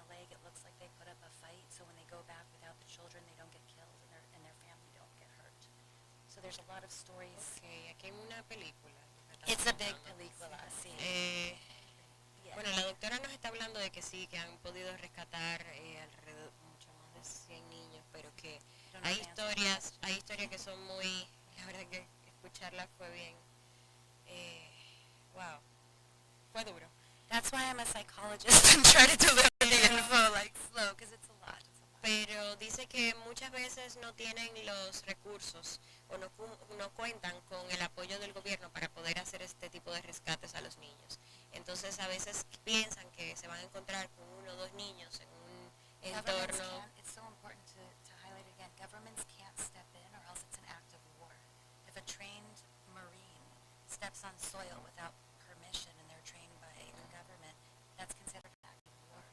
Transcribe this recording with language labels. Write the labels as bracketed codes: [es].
[en] it looks like they put up a fight, so when they go back without the children, they don't get killed and their family don't get hurt. So there's a lot of stories. [es] Okay, aquí hay una película. [en] It's a big [es] película, sí. [en] Yeah. [es] Bueno, la doctora nos está hablando de que sí, que han podido rescatar alrededor mucho más de 100 niños, pero que hay historias que son muy, la verdad que escucharlas fue bien, wow, fue duro. [en] That's why I'm a psychologist and try to deliver the info like slow, because it's a lot. [es] Pero dice que muchas veces no tienen los recursos o no cuentan con el apoyo del gobierno para poder hacer este tipo de rescates a los niños. Entonces a veces piensan que se van a encontrar con 1 o 2 niños en un entorno. [en] It's so important to highlight again, governments can't step in or else it's an act of war. If a trained Marine steps on soil without permission and they're trained by the government, that's considered an act of war.